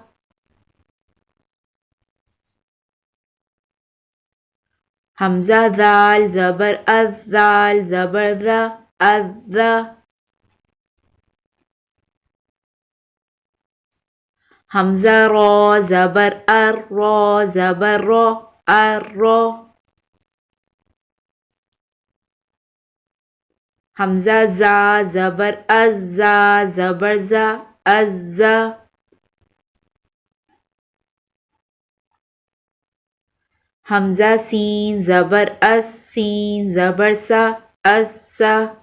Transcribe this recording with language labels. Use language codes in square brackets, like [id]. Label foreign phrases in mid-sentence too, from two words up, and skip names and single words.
[ur] حمزہ ذال زبر اذ، ذال زبر ذا، اذا۔ حمزہ را زبر ار، را زبر را، ارا۔ حمزہ زا زبر از، زا زبر زا، ازا۔ حمزہ سین زبر اس، سین زبر سا، اسا۔